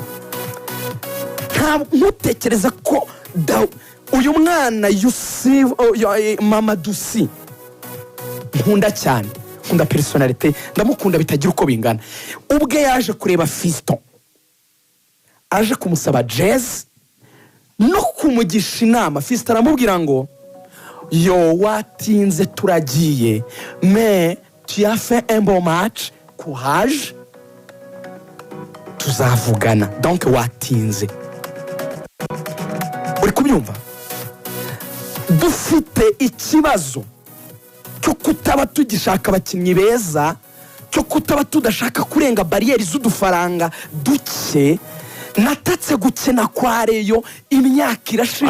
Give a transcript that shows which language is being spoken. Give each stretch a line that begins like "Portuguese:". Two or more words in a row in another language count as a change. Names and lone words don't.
Kinyarwanda: Ntutekereza ko uyu mwana Yusuf Mama Dusi nkunda cyane, nkunda personality, ndamukunda bitagira uko bingana. Ubwe yaje kureba Fiston, aje kumusaba jazz no kumugisha inama. Fiston aramubwira ngo yo watinze turagiye,
French: mais tu as fait un bon match, courage, tuzavugana.
Kinyarwanda: Donc watinze. Uri kubyumva? Dufite ikibazo cyo kutaba tugishaka abakinnyi beza, cyo kutaba tudashaka kurenga bariyeri z'udufaranga duke. Natatse gukena kwa Reyo imyaka irashize.